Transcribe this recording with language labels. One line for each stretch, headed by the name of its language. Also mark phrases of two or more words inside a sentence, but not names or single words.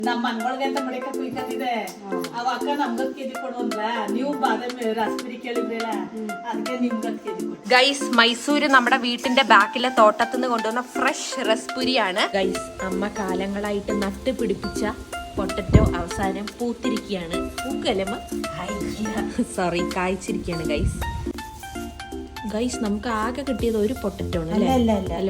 Kannada: ನಮ್ಮ ಮನ್ಗಳಿಗೆ ಅಂತ ಮಡಿಕ ಕುಯ್ಕತ್ತಿದೆ ಅವ ಅಕ್ಕ ನಮ್ಗೊಂದು ಕೆಜಿ ಕೊಡು ಅಂದ್ರ ನೀವು ಬಾದಾಮಿ ರಸಪುರಿ ಕೇಳಿದ್ರಲ್ಲ ಅದಕ್ಕೆ ನಿಮ್ಗೊಂದು ಕೆಜಿ ಕೊಟ್ಟು.
Malayalam: ഗൈസ് മൈസൂര് നമ്മുടെ വീട്ടിന്റെ ബാക്കിലെ തോട്ടത്തിൽ നിന്ന് കൊണ്ടുവന്ന ഫ്രഷ് റസ്പുരിയാണ്. ഗൈസ് അമ്മ കാലങ്ങളായിട്ട് നട്ട് പിടിപ്പിച്ച പൊട്ടറ്റോ അവസാനം പൂത്തിരിക്കുകയാണ്. പൂക്കല്ലമ്മ സോറി കായ്ച്ചിരിക്കുകയാണ് ഗൈസ്. ഗൈസ് നമുക്ക് ആകെ കിട്ടിയത് ഒരു പൊട്ടറ്റോ ആണ് അല്ലേ?